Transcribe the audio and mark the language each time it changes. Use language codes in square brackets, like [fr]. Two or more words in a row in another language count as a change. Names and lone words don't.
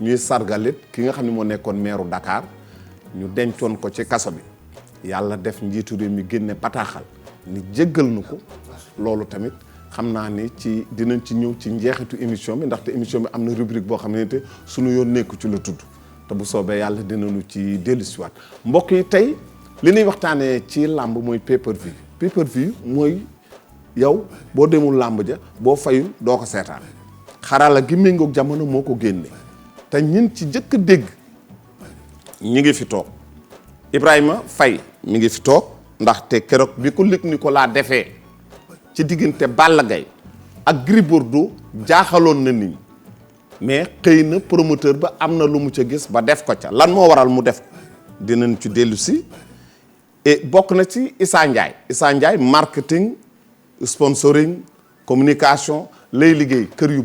[wo] ñuy sargalit ki nga xam ne moo nekkoon meeru Dakar ñu dencoon ko ci kaso bi yàlla def njiitu réew mi génne bataaxal ni jéggal nu ko loolu tamit xam naa ni dinañ ci ñëw ci njeexitu émission bi ndaxte émission bi am na rubrique boo xam ne te suñu yoon nekku ci la tudd te bu soobee yàlla dinañu ci dellusiwaat mbokk yi tey li ñuy waxtaanee ci làmb mooy [en] pay-per-view pay-per-view [wo] mooy yow boo demul làmb ja boo fayul doo ko seetaan xarala gi méngoog jamono moo ko génne te ñin ci jëkk dégg ñi ngi fi toog Ibrahima Faye mi ngi fi toog ndaxte keroog bi ko Luc Nicolaï defee ci diggante Balla Gaye ak Gris Bordeaux jaaxaloon na nit ñi mais xëy na promoteur ba am na lu mu ca gis ba def ko ca lan moo waral mu def ko dinañ ci dellu si et bokk na ci Issa Ndiaye [fr] marketing sponsoring communication [wo] lay liggéey kër yu